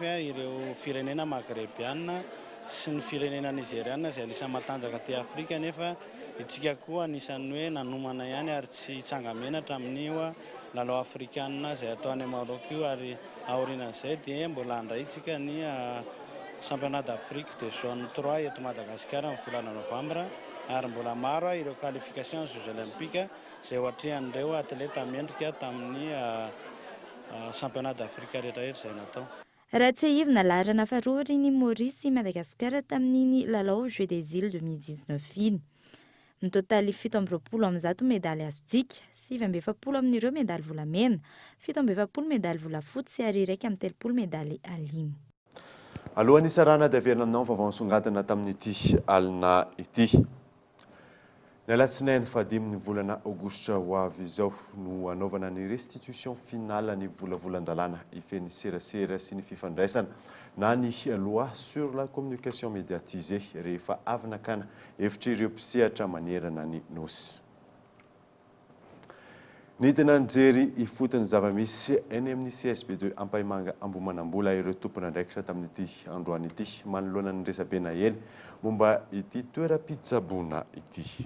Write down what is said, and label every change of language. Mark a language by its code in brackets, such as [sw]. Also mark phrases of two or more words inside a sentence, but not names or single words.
[mg] ireo firenena magrebiana sy ny firenena nigeriana izay anisany matanjaka ty Afrika nefa itsika koa anisany hoe nanomana ihany ary tsy hitsanga menatra amin'io lalao afrikanina izay ataon'ny Maroka io ary aorianan'izay dia mbola handray itsika ny [fr] championnat d'Afrique de zone 3 [mg] eto Madagasikara amin'ny volana novambra ary mbola maro ireo [fr] qualification aux Jeux olympiques [mg] izay ohatrehan'ireo atleta mendrika tamin'ny [fr] championnat d'Afrique [mg] rehetrarehetra izay natao. Raha tsy ahivina laharana faharoa ny Maurice Madagasikara tamin'iny lalao Jeux des Îles 2019 iny. Ny totaly 720 medaly azontsika, 770 amin'ireo medaly volamena, 770 medaly volafotsy ary 130 medaly alimy. Alohan'ny sarana dia averina aminao vaovao nisongadina tamin'ity alina ity. Ny alatsinainy fahadimy ny volana aogositra ho avy izao no anaovana ny [fr] restitution finale [mg] ny volavolan-dalàna ifeny serasera sy ny fifandraisana na ny [fr] loi sur la communication médiatisée [mg] rehefa avy nakana efitra ireo mpisehatra manerana ny nosy. Ny tena nijery ifotony zava-misy eny amin'ny CSB2 Ampaimanga Ambohimanambola ireo tompona andraikitra tamin'ity androany ity manoloana ny resabena eny momba ity toeram-pitsaboana ity.